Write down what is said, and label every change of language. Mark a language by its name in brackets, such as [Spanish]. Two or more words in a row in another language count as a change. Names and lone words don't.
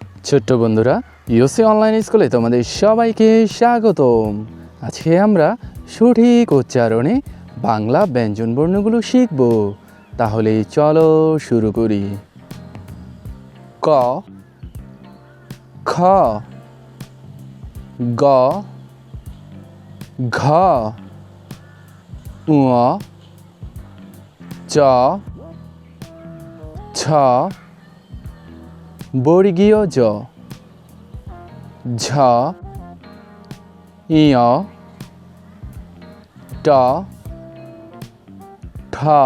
[Bangla] ছোট্ট বন্ধুরা, ইউসি অনলাইন স্কুলে তোমাদের সবাইকে স্বাগতম। আজকে আমরা সঠিক উচ্চারণে বাংলা ব্যঞ্জনবর্ণগুলো শিখব। তাহলে চলো শুরু করি। ক, খ, গ, ঘ, ঙ, চ, ছ, বর্গীয় জ, ঝ, ইয়, ট, ঠ,